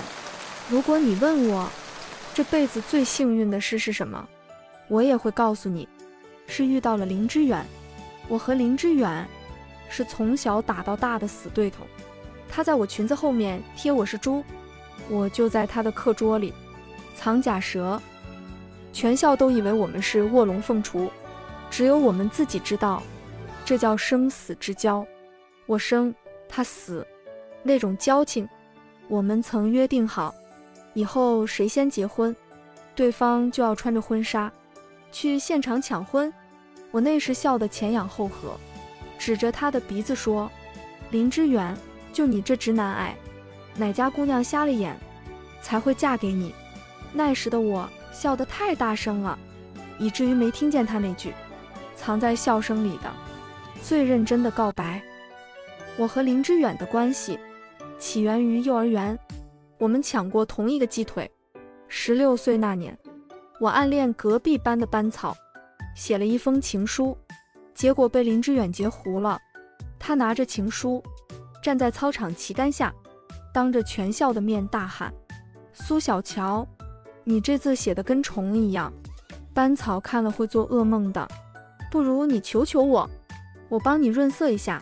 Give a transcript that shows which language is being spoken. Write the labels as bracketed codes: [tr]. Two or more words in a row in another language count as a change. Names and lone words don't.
[zh] 如果你問我這輩子最幸運的事是什麼，我也會告訴你，是遇到了林之遠。我和林之遠是從小打到大的死對頭，他在我裙子後面貼我是豬，我就在他的課桌裡藏假蛇。全校都以為我們是臥龍鳳雛，只有我們自己知道，這叫生死之交。我生，他死，那種交情。我們曾約定好，以後誰先結婚，對方就要穿着婚紗去現場搶婚。我那時笑得前仰後合，指着他的鼻子說：林之遠，就你這直男癌，哪家姑娘瞎了眼才会嫁給你？那时的我笑得太大聲了，以至於沒聽見他那句藏在笑聲裡的最認真的告白。我和林之遠的關係起源於幼兒園，我們搶過同一個雞腿。16歲那年，我暗戀隔壁班的班草，寫了一封情書，結果被林之遠截胡了。他拿着情書站在操場旗杆下，當着全校的面大喊：蘇小喬，你這字寫得跟蟲一樣，班草看了會做噩夢的，不如你求求我，我幫你潤色一下。